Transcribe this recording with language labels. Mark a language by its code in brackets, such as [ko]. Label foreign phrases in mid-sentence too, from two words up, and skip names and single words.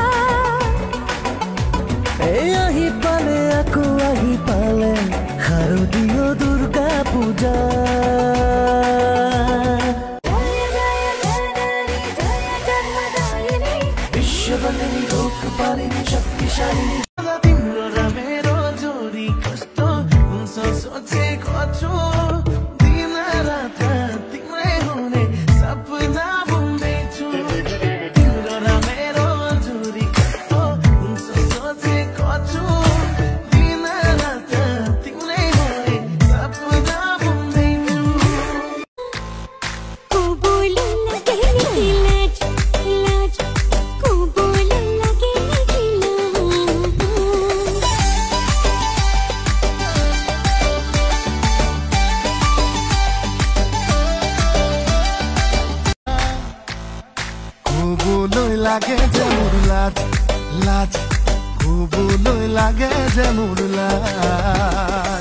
[as] এই আহি পালে আকৌ আহি পালে শাৰদীয় দুৰ্গা পূজা [bn] জয় জয় জননী জয় জন্মদায়িনী বিশ্ববন্দিনী রূপপালিনী শক্তিশালিনী [ne] तिम्रो र मेरो जोडी कस्तो हुन्छ सोचेको छु दिन रात तिम्रै हुने सपना बुन्दैछु तिम्रो र मेरो जोडी कस्तो हुन्छ सोचेको छु दिन रात तिम्रै हुने सपना बुन्दैछु [as] কবুল লাগে নাকি লাজ লাজ কবুল লাগে নাকি লাজ কবলৈ লাগে যে মোৰ লাজ লাজ কবলৈ লাগে যে মোৰ লাজ